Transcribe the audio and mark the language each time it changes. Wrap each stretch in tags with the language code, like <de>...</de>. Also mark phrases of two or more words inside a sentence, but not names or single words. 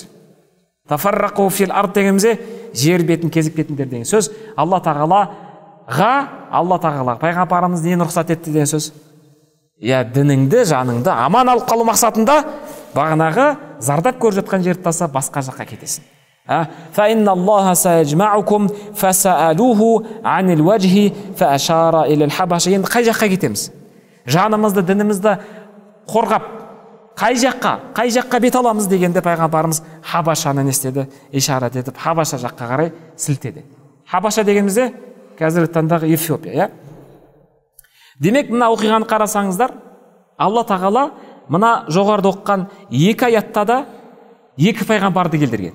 <ar>تفرقوا في الأرض</ar> <kk>дегенімізде жер бетін кезіп кетіңдер деген сөз. Алла тағала пайғамбарымыз нені рұқсат етті деген сөз? Дініңді, жаныңды аман алып қалу мақсатында бағанағы зардап көріп жатқан жерді таса басқа жаққа кетесің.</kk> <ar>فإن الله سيجمعكم فسألوه عن الوجه فأشار إلى الحبشة.</ar> <kk>Енді қай жаққа кетеміз? Жанымызды, дінімізді қорғап, қай жаққа бет аламыз дегенде пайғамбарымыз Хабашаны не істеді? Ишарат етіп, Хабаша жаққа қарай сілтеді. Хабаша дегенімізде қазіргі таңдағы Эфиопия, Демек, мына оқиғаны қарасаңыздар, Алла тағала мына жоғарыда оққан екі аятта да екі пайғамбарды келтірген.</kk>